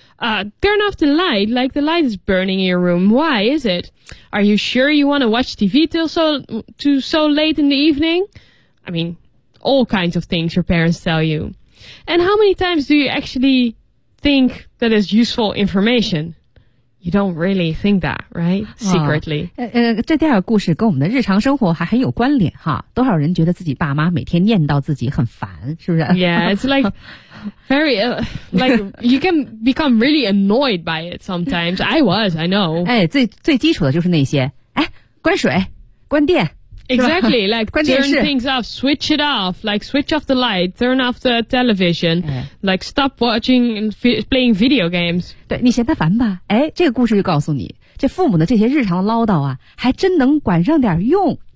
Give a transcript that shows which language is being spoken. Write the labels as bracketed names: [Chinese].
[English] Turn off the light, like, the light is burning in your room. Why is it? Are you sure you want to watch TV till so late in the evening? I mean, all kinds of things your parents tell you. And how many times do you actually think that is useful information? You don't really think that, right? Secretly. [Chinese] 这第二个故事跟我们的日常生活还很有关联哈。多少人觉得自己爸妈每天念叨自己很烦，是不是 [English] ？Yeah, it's like very, like you can become really annoyed by it sometimes. I was, I know. [Chinese] 哎，最基础的就是那些，哎，关水，关电。 [English] Exactly, like turn things off, switch it off, like switch off the light, turn off the television, like stop watching and playing video games. [Chinese] 对，你嫌他烦吧？哎，这个故事就告诉你，这父母的这些日常唠叨啊，还真能管上点用。